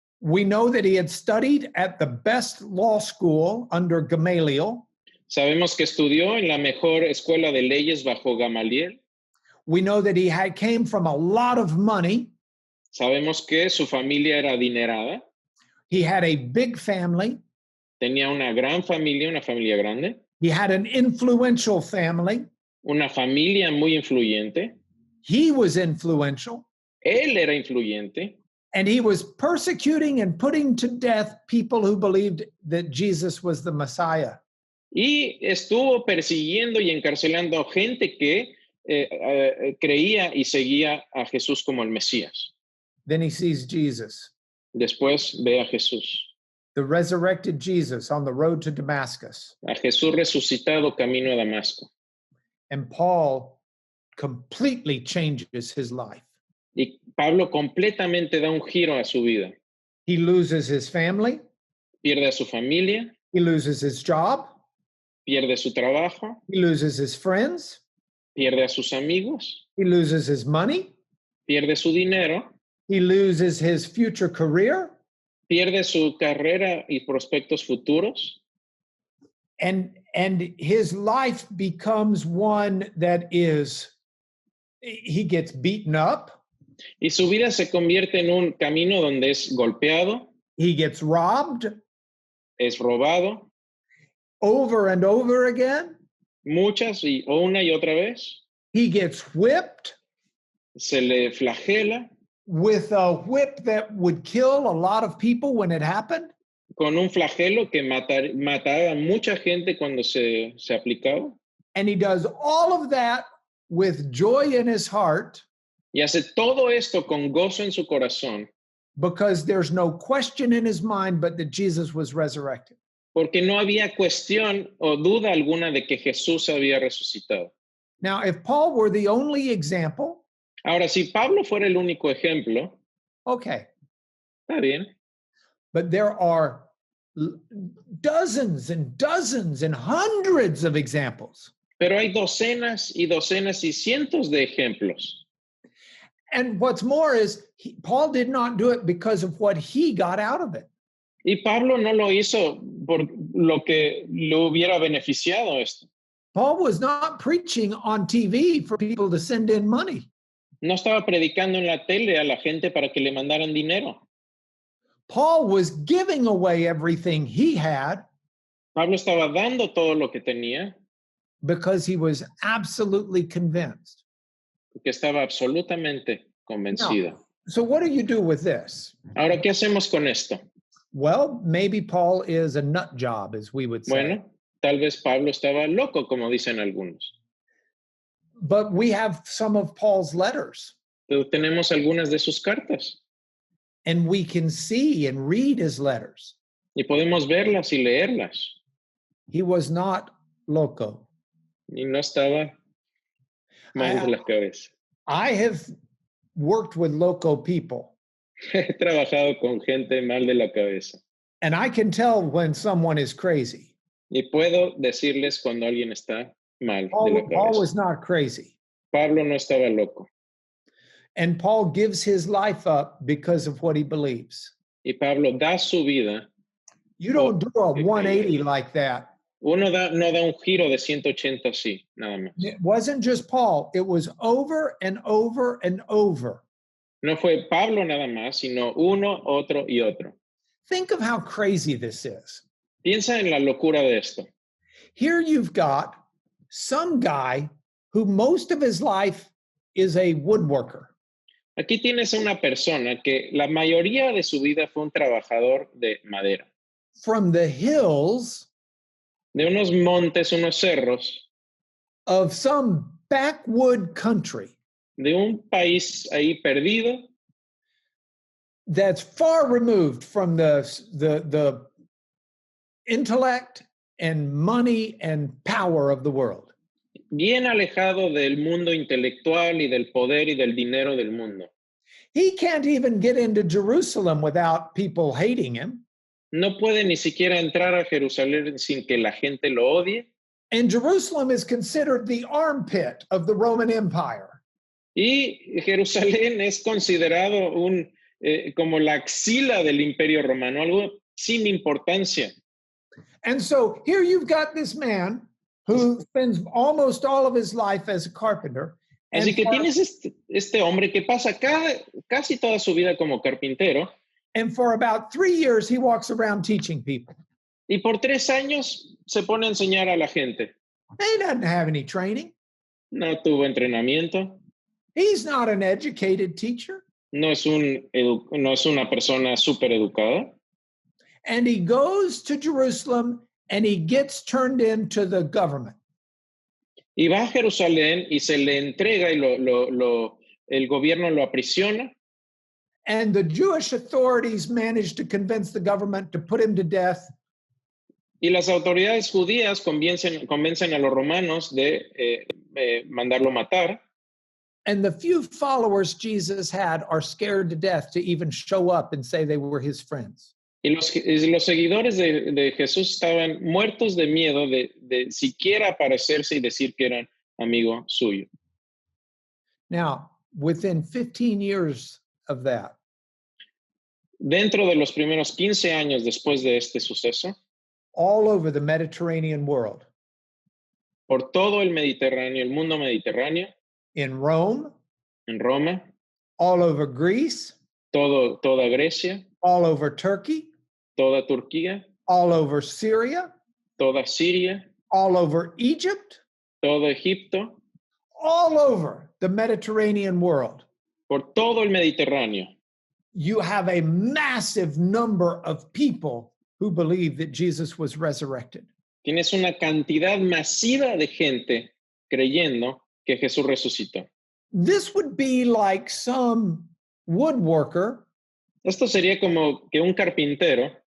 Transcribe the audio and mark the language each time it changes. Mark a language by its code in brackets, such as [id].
[en] We know that he had studied at the best law school under Gamaliel. [es] Sabemos que estudió en la mejor escuela de leyes bajo Gamaliel. [en] We know that he came from a lot of money. [es] Sabemos que su familia era adinerada. [en] He had a big family. [es] Tenía una gran familia, una familia grande. [en] He had an influential family. [es] Una familia muy influyente. [en] He was influential. [es] Él era influyente. [en] And he was persecuting and putting to death people who believed that Jesus was the Messiah. [es] Y estuvo persiguiendo y encarcelando a gente que creía y seguía a Jesús como el Mesías. [en] Then he sees Jesus. [es] Después ve a Jesús. [en] The resurrected Jesus on the road to Damascus. [es] A Jesús resucitado camino a Damasco. [en] And Paul completely changes his life. [es] Y Pablo completamente da un giro a su vida. [en] He loses his family. [es] Pierde a su familia. [en] He loses his job. [es] Pierde su trabajo. [en] He loses his friends. [es] Pierde a sus amigos. [en] He loses his money. [es] Pierde su dinero. [en] He loses his future career. [es] Pierde su carrera y prospectos futuros. [en] And his life becomes one that he gets beaten up. [es] Y su vida se convierte en un camino donde es golpeado. [en] He gets robbed. [es] Es robado. [en] Over and over again. [es] Muchas y una y otra vez. [en] He gets whipped. [es] Se le flagela. [en] With a whip that would kill a lot of people when it happened. [es] Con un flagelo que mataba a mucha gente cuando se aplicaba. [en] And he does all of that with joy in his heart. [es] Y hace todo esto con gozo en su corazón. [en] Because there's no question in his mind but that Jesus was resurrected. [es] Porque no había cuestión o duda alguna de que Jesús había resucitado. [en] Now, if Paul were the only example. [es] Ahora, si Pablo fuera el único ejemplo. [en] Okay. [es] Está bien. [en] But there are dozens and dozens and hundreds of examples. [es] Pero hay docenas y docenas y cientos de ejemplos. [en] And what's more is Paul did not do it because of what he got out of it. [es] Y Pablo no lo hizo por lo que le hubiera beneficiado esto. [en] Paul was not preaching on TV for people to send in money. [es] No estaba predicando en la tele a la gente para que le mandaran dinero. [en] Paul was giving away everything he had. [es] Pablo estaba dando todo lo que tenía. [en] Because he was absolutely convinced. [es] Porque estaba absolutamente convencido. [en] Now, so what do you do with this? [es] Ahora, ¿qué hacemos con esto? [en] Well, maybe Paul is a nut job, as we would say. [es] Bueno, tal vez Pablo estaba loco, como dicen algunos. [en] But we have some of Paul's letters. [es] Pero tenemos algunas de sus cartas. [en] And we can see and read his letters. [es] Y podemos verlas y leerlas. [en] He was not loco. [es] Y no estaba mal de la cabeza. [en] I have worked with loco people. [es] He trabajado con gente mal de la cabeza. [en] And I can tell when someone is crazy. [es] Y puedo decirles cuando alguien está mal de la cabeza. [en] Paul was not crazy. [es] Pablo no estaba loco. [en] And Paul gives his life up because of what he believes. [es] Y Pablo da su vida. [en] You don't do a 180 like that. [es] Uno no da un giro de 180 así, nada más. [en] It wasn't just Paul. It was over and over and over. [es] No fue Pablo nada más, sino uno, otro y otro. [en] Think of how crazy this is. [es] Piensa en la locura de esto. [en] Here you've got some guy who most of his life is a woodworker. [es] Aquí tienes a una persona que la mayoría de su vida fue un trabajador de madera. [en] from the hills [es] De unos montes, unos cerros, [en] of some backwood country [es] de un país ahí perdido, [en] that's far removed from the intellect and money and power of the world. [es] bien alejado del mundo intelectual y del poder y del dinero del mundo. [en] He can't even get into Jerusalem without people hating him. [es] No puede ni siquiera entrar a Jerusalén sin que la gente lo odie. [en] And Jerusalem is considered the armpit of the Roman Empire. [es] Y Jerusalén es considerado como la axila del Imperio Romano, algo sin importancia. [en] And so here you've got this man who spends almost all of his life as a carpenter. [es] Así que tienes este hombre que pasa casi toda su vida como carpintero. [en] And for about 3 years, he walks around teaching people. [es] Y por 3 años se pone a enseñar a la gente. [en] He doesn't have any training. [es] No tuvo entrenamiento. [en] He's not an educated teacher. [es] No es una persona súper educada. [en] And he goes to Jerusalem and he gets turned into the government. [es] Y va a Jerusalén y se le entrega y el gobierno lo aprisiona. [en] And the Jewish authorities manage to convince the government to put him to death. [es] Y las autoridades judías convencen a los romanos de mandarlo matar. [en] And the few followers Jesus had are scared to death to even show up and say they were his friends. [es] Y los seguidores de Jesús estaban muertos de miedo de siquiera aparecerse y decir que eran amigo suyo. [en] Now, within 15 years of that, [es] Dentro de los primeros 15 años después de este suceso, [en] all over the Mediterranean world, [es] por todo el Mediterráneo, el mundo mediterráneo, [en] in Rome, [es] en Roma, [en] all over Greece, [es] toda Grecia, [en] all over Turkey, [es] toda Turquía, [en] all over Syria, [es] toda Siria, [en] all over Egypt, [es] todo Egipto, [en] all over the Mediterranean world, [es] por todo el Mediterráneo. [en] you have a massive number of people who believe that Jesus was resurrected. [es] Tienes una cantidad masiva de gente creyendo que Jesús resucitó. [en] This would be like some woodworker [es] Esto sería como que un carpintero